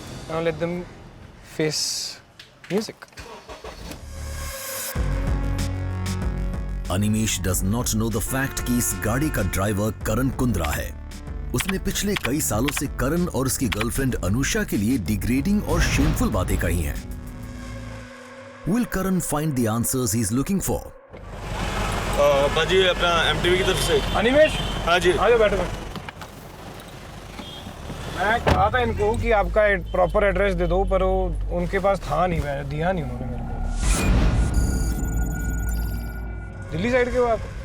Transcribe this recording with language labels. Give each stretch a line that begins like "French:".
English: Now let them face music.
Hindi: Animesh
English: does not know the fact
Hindi: कि इस गाड़ी का ड्राइवर करण कुंद्रा है. उसने पिछले कई सालों से करण और उसकी गर्लफ्रेंड अनुषा के लिए डिग्रेडिंग और शेमफुल बातें कही हैं.
English: Will Karan find the answers he is looking for?
Hindi: बाजी अपना MTV की तरफ से. अनिमेश, हाँ जी. आ जाओ, बैठो. मैं कहा था इनको कि आपका प्रॉपर एड्रेस दे दो, पर वो उनके पास था नहीं, मैं दिया नहीं उन्होंने मेरे को. दिल्ली साइड के हो आप?